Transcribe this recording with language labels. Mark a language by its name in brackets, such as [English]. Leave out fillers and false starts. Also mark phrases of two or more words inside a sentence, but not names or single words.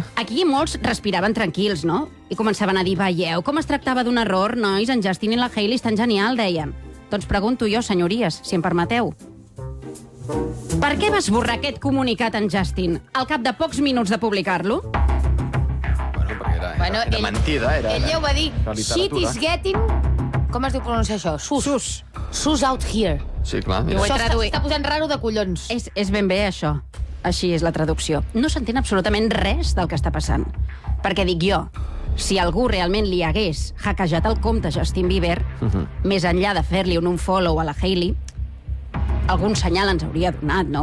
[Catalan] Aquí molts respiraven tranquils, no? I començaven a dir, veieu, com es tractava d'un error, nois? En Justin i la Hailey estan genial, deien. Doncs pregunto jo, senyories, si em permeteu. Per què va esborrar aquest comunicat en Justin al cap de pocs minuts de publicar-lo? Bueno, perquè era ell- mentida. Ell ja ho va dir. Era [English] Shit [Catalan] literatura. [English] is getting... [Catalan] Com es diu pronunciar això? [English] Sus. Sus out here. [Catalan] Sí, clar. Jo ho he Això traduït. està posant raro de collons. És ben bé això. Així és la traducció. No s'entén absolutament res del que està passant. Perquè dic jo, si algú realment li hagués hackejat el compte a Justin Bieber, més enllà de fer-li un unfollow a la Hailey, algun senyal ens hauria donat, no?